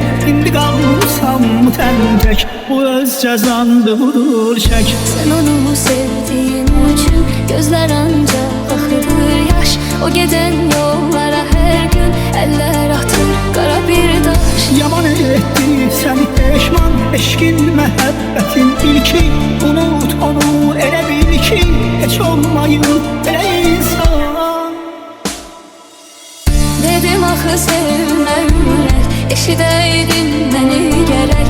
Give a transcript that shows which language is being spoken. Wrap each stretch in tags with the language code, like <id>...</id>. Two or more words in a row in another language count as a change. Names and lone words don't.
<az>İndi qalmışam tək, bu öz cəzandı, budur çək.</az> <tr>Sen onu sevdiğin için gözler ancak akıdır yaş. O giden yollara her gün eller atır kara bir taş.</tr> <az>Yaman etti səni peşman, eşkin məhəbbətin ilki. Unut onu, elə bil ki, heç olmayıb belə insan. Dedim axı sevmə ürək, eşidəydin məni gərək.</az>